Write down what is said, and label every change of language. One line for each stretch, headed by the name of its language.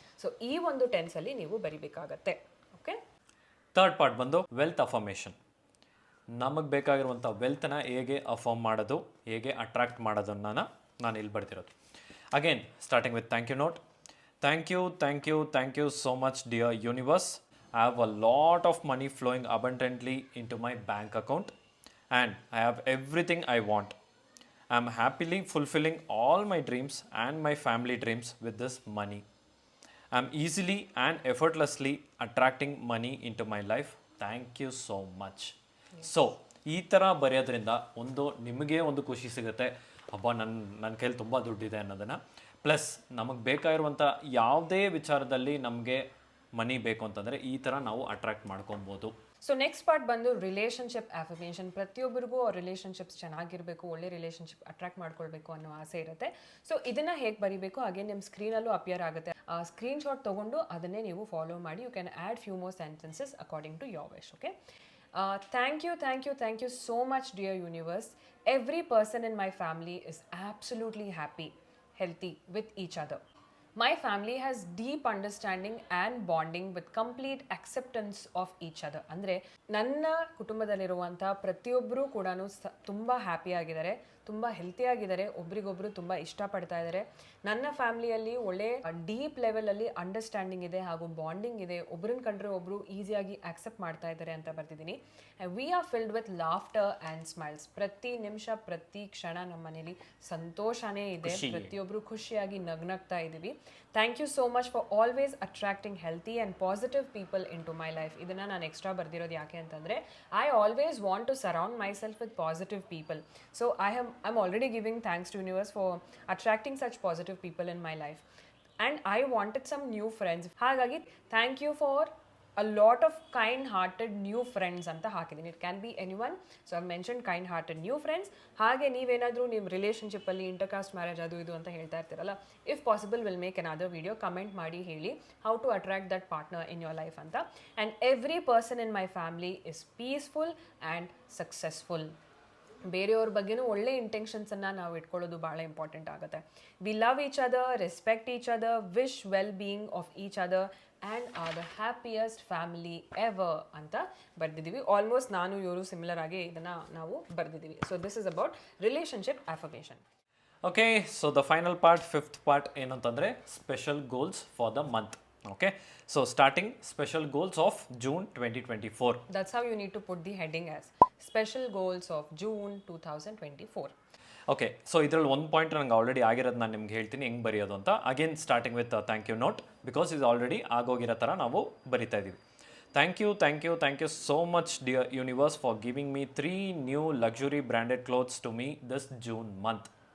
Kannada: So ಈ ಒಂದು ಟೆನ್ಸಲ್ಲಿ ನೀವು ಬರಿಬೇಕಾಗತ್ತೆ. ಓಕೆ, ಥರ್ಡ್ ಪಾರ್ಟ್ ಬಂದು ವೆಲ್ತ್ ಅಫರ್ಮೇಷನ್. ನಮಗೆ ಬೇಕಾಗಿರುವಂಥ ವೆಲ್ತ್ನ ಹೇಗೆ ಅಫರ್ಮ್ ಮಾಡೋದು, ಹೇಗೆ ಅಟ್ರಾಕ್ಟ್ ಮಾಡೋದನ್ನು ನಾನು ಇಲ್ಲಿ ಬರ್ತಿರೋದು.
English: Again starting with thank you note. Thank you so much, dear universe. I have a lot of money flowing abundantly into my bank account, and I have everything I want. I'm happily fulfilling all my dreams and my family dreams with this money. I'm easily and effortlessly attracting money into my life. Thank you so much.
Kannada: So ಈ ಥರ ಬರೆಯೋದ್ರಿಂದ ಒಂದು ನಿಮಗೆ ಒಂದು ಖುಷಿ ಸಿಗುತ್ತೆ, ಹಬ್ಬ ನನ್ನ ಕೈಲಿ ತುಂಬ ದುಡ್ಡಿದೆ ಅನ್ನೋದನ್ನು. ಪ್ಲಸ್ ನಮಗೆ ಬೇಕಾಗಿರುವಂಥ ಯಾವುದೇ ವಿಚಾರದಲ್ಲಿ ನಮಗೆ ಮನಿ ಬೇಕು ಅಂತಂದರೆ ಈ ಥರ ನಾವು ಅಟ್ರಾಕ್ಟ್ ಮಾಡ್ಕೊಬೋದು. ಸೊ ನೆಕ್ಸ್ಟ್ ಪಾರ್ಟ್ ಬಂದು ರಿಲೇಷನ್ಶಿಪ್ ಅಫರ್ಮೇಷನ್. ಪ್ರತಿಯೊಬ್ಬರಿಗೂ ಅವ್ರ ರಿಲೇಷನ್ಶಿಪ್ಸ್ ಚೆನ್ನಾಗಿರಬೇಕು, ಒಳ್ಳೆ ರಿಲೇಷನ್ಶಿಪ್ ಅಟ್ರಾಕ್ಟ್ ಮಾಡ್ಕೊಳ್ಬೇಕು ಅನ್ನೋ ಆಸೆ ಇರುತ್ತೆ. ಸೊ ಇದನ್ನು ಹೇಗೆ ಬರೀಬೇಕು ಹಾಗೆ ನಿಮ್ಮ ಸ್ಕ್ರೀನಲ್ಲೂ ಅಪಿಯರ್ ಆಗುತ್ತೆ. ಸ್ಕ್ರೀನ್ ಶಾಟ್ ತೊಗೊಂಡು ಅದನ್ನೇ ನೀವು ಫಾಲೋ ಮಾಡಿ.
English: You can add few more sentences according to your wish. Okay, thank you so much, dear universe. Every person in my family is absolutely happy, healthy with each other. My family has deep understanding and bonding with complete acceptance of each other.
Kannada: ಅಂದರೆ ನನ್ನ ಕುಟುಂಬದಲ್ಲಿರುವಂಥ ಪ್ರತಿಯೊಬ್ಬರೂ ಕೂಡ ತುಂಬ ಹ್ಯಾಪಿಯಾಗಿದ್ದಾರೆ, ತುಂಬ ಹೆಲ್ತಿಯಾಗಿದ್ದಾರೆ, ಒಬ್ರಿಗೊಬ್ರು ತುಂಬ ಇಷ್ಟಪಡ್ತಾ ಇದ್ದಾರೆ. ನನ್ನ ಫ್ಯಾಮಿಲಿಯಲ್ಲಿ ಒಳ್ಳೆ ಡೀಪ್ ಲೆವೆಲಲ್ಲಿ ಅಂಡರ್ಸ್ಟ್ಯಾಂಡಿಂಗ್ ಇದೆ ಹಾಗೂ ಬಾಂಡಿಂಗ್ ಇದೆ. ಒಬ್ರನ್ನ ಕಂಡ್ರೆ ಒಬ್ಬರು ಈಸಿಯಾಗಿ ಆಕ್ಸೆಪ್ಟ್ ಮಾಡ್ತಾ ಇದ್ದಾರೆ ಅಂತ ಬರ್ತಿದ್ದೀನಿ.
English: We are filled with laughter and smiles.
Kannada: ಪ್ರತಿ ನಿಮಿಷ ಪ್ರತಿ ಕ್ಷಣ ನಮ್ಮ ಮನೇಲಿ ಸಂತೋಷನೇ ಇದೆ, ಪ್ರತಿಯೊಬ್ಬರು ಖುಷಿಯಾಗಿ ನಗ್ನಗ್ತಾ ಇದ್ದೀವಿ.
English: Thank you so much for always attracting healthy and positive people into my life.
Kannada: ಇದನ್ನು ನಾನು ಎಕ್ಸ್ಟ್ರಾ ಬರ್ದಿರೋದು ಯಾಕೆ ಅಂತಂದರೆ
English: I always want to surround myself with positive people. So I'm already giving thanks to universe for attracting such positive people in my life, and I wanted some new friends.
Kannada: Hagagi
English: thank you for a lot of kind hearted new friends
Kannada: anta hakidini.
English: It can be anyone, so I've mentioned kind hearted new friends.
Kannada: Hage neevenadru nim relationship alli intercaste marriage adu idu anta ಹೇಳ್ತಾ ಇರ್ತೀರಲ್ಲ,
English: if possible we'll make another video. Comment
Kannada: ಮಾಡಿ ಹೇಳಿ
English: how to attract that partner in your life anta. And every person in my family is peaceful and successful.
Kannada: ಬೇರೆಯವ್ರ ಬಗ್ಗೆನೂ ಒಳ್ಳೆ ಇಂಟೆನ್ಷನ್ಸನ್ನು ನಾವು ಇಟ್ಕೊಳ್ಳೋದು ಭಾಳ important ಆಗುತ್ತೆ.
English: we love each other, respect each other, wish well being of each other and are the happiest family ever
Kannada: ಅಂತ ಬರೆದಿದ್ದೀವಿ. Almost ನಾನು ಇವರು ಸಿಮಿಲರ್ ಆಗಿ ಇದನ್ನು ನಾವು ಬರೆದಿದ್ದೀವಿ.
English: So this is about relationship affirmation. Okay, so the final part, fifth part
Kannada: ಏನಂತಂದರೆ
English: Special goals for the month. Okay, so starting special goals of June 2024. That's how you need to put the heading as special goals of June 2024.
Kannada: Okay, so ಇದರಲ್ಲಿ ಒಂದು point ನಂಗೆ already ಆಗಿರೋದು ನಾನು ನಿಮ್ಗೆ ಹೇಳ್ತೀನಿ ಹೆಂಗೆ ಬರೆಯೋದು ಅಂತ.
English: again starting with thank you note,
Kannada: because ಇದು ಆಲ್ರೆಡಿ ಆಗೋಗಿರೋ ಥರ ನಾವು ಬರಿತಾ ಇದ್ದೀವಿ.
English: Thank you so much dear universe for giving me 3 new luxury branded clothes to me this June month.